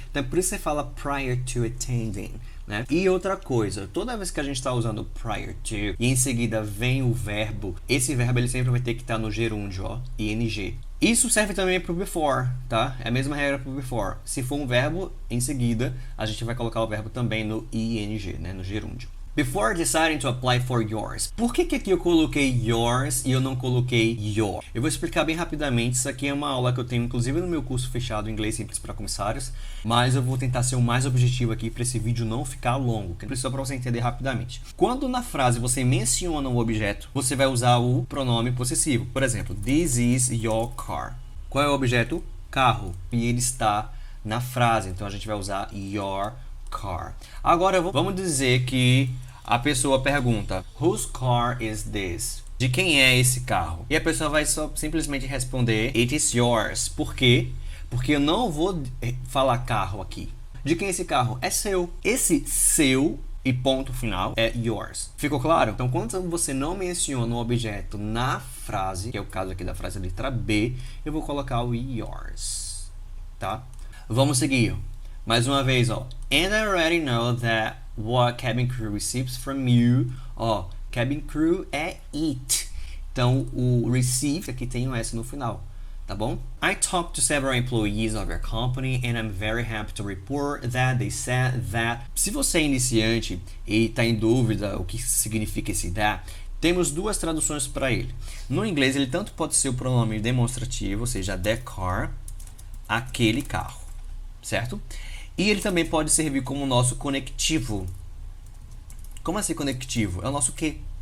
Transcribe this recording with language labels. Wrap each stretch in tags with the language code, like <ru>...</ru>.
<pt>Então por isso você fala</pt> <en>prior to attending,</en> <pt>né? E outra coisa, toda vez que a gente está usando prior to e em seguida vem o verbo, esse verbo ele sempre vai ter que estar no gerúndio, ing. Isso serve também para o before, tá? É a mesma regra para o before. Se for um verbo, em seguida a gente vai colocar o verbo também no ing, né? No gerúndio.</pt> <en>Before deciding to apply for yours.</en> <pt>Por que aqui eu coloquei yours e eu não coloquei your? Eu vou explicar bem rapidamente. Isso aqui é uma aula que eu tenho inclusive no meu curso fechado Inglês Simples para Comissários, mas eu vou tentar ser o mais objetivo aqui para esse vídeo não ficar longo, que precisa para você entender rapidamente. Quando na frase você menciona um objeto, você vai usar o pronome possessivo. Por exemplo,</pt> <en>this is your car.</en> <pt>Qual é o objeto? Carro. E ele está na frase, então a gente vai usar</pt> <en>your car.</en> <pt>Agora vamos dizer que a pessoa pergunta:</pt> <en>whose car is this?</en> <pt>De quem é esse carro? E a pessoa vai simplesmente responder:</pt> <en>it is yours.</en> <pt>Por quê? Porque eu não vou falar carro aqui. De quem é esse carro? É seu. Esse seu e ponto final é yours. Ficou claro? Então quando você não menciona um objeto na frase, que é o caso aqui da frase letra B, eu vou colocar o yours, tá? Vamos seguir. Mais uma vez,</pt> <en>And I already know that what cabin crew receives from you.</en> <pt>Cabin crew é it. Então, o receive aqui tem um S no final, tá bom?</pt> <en>I talked to several employees of your company and I'm very happy to report that they said that.</en> <pt>Se você é iniciante e está em dúvida o que significa esse that, temos duas traduções para ele. No inglês, ele tanto pode ser o pronome demonstrativo, ou seja,</pt> <en>the car,</en> <pt>aquele carro, certo? E ele também pode servir como nosso conectivo. Como assim conectivo? É o nosso que?</pt>